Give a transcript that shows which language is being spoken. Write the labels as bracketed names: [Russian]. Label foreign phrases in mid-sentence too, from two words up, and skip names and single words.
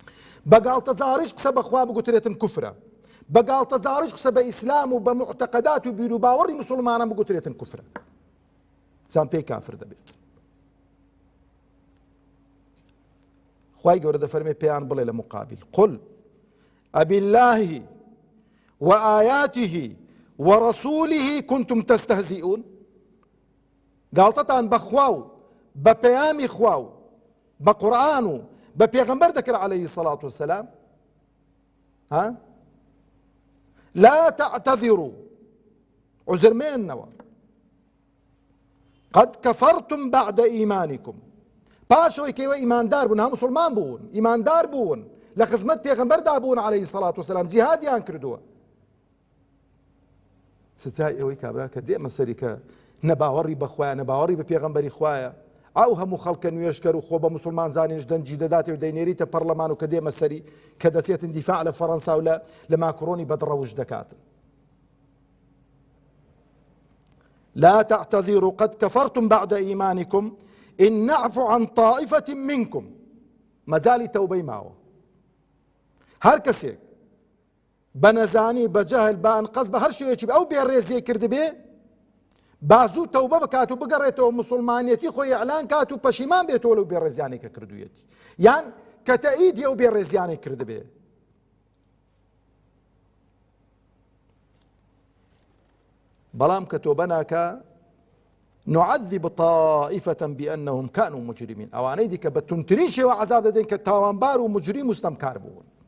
[Central Kurdish] بە گاڵتەزاریش قسە بەخوا بگوترێتن کوفرە، بەگاڵتە جاڕش قسە بە ئیسلام و بە معتەقەدات و بیر و باوەڕی مسلمانان بگوترێتن کوفرە زان پێی کافر دەبێت. خوای گەورە دەفەرمێ پێیان بڵێ لە مقابل قل ئەبی [Arabic] الله وآياته ورسوله كنتم تستهزئون [Central Kurdish] گاڵتەتان بەخوا و بە پەیامی خوا و بە قورئان و بە پێغەمبەر دەکرد [Arabic] عەلەیهی الصەلاة وەسەلام [Central Kurdish] ها [Arabic] لا تعتذروا [Central Kurdish] عذر مێننەوە [Arabic] قد كفرتم بعد إيمانكم [Central Kurdish] پاشەوەی کەیوە ئیماندار بوون ها مسلمان بوون ئیماندار بوون لە خزمەت پێغەمبەردا بوون [Arabic] عەلەیهی الصەلاة وەسەلام [Central Kurdish] جیهادیان کردووە سزای ئەوەی کابرا کە دێمە سەری کە نەباوەڕی بەخوایە نەباوەڕی بە پێغەمبەری خوایە ئەو هەموو خەڵکە نوێشکەر و خۆ بە مسلمان زانیش دەنجی دەداتێ و دەینێریتە پەرلەمان و کە دێمە سەری کە دەچێتن دیفاع لە فەڕەنسا و لە ماکرۆنی بەدڕەوش دەکاتن. [Arabic] لا تعتذروا قد كفرتم بعد إيمانكم إن نعفو عن طائفة منكم [Central Kurdish] مەجالی تەوبەی ماوە هەر کەسێک بە نەزانی بە جەهل بە ئەنقەس بە هەر شێوەیەکی ئەو بێڕێزیە کردبێ بازوو تەوبە بکات و بگەڕێتەوە مسلمانیەتی خۆی ئەعلان کات و پەشیمان بێتەوە لەو بێڕێزیانێک کە کردوویەتی یان کە تەئیدی ئەو بێڕێزیانێک کردبێ. بەڵام کە تۆبە ناکە [Arabic] نعذب طائفة بأنهم كانوا مجرمين [Central Kurdish] ئەوانەی دیکە بە تونترین شێوە عەزاب دەدەین کە تاوانبار و مجریم و ستەمکار بوون.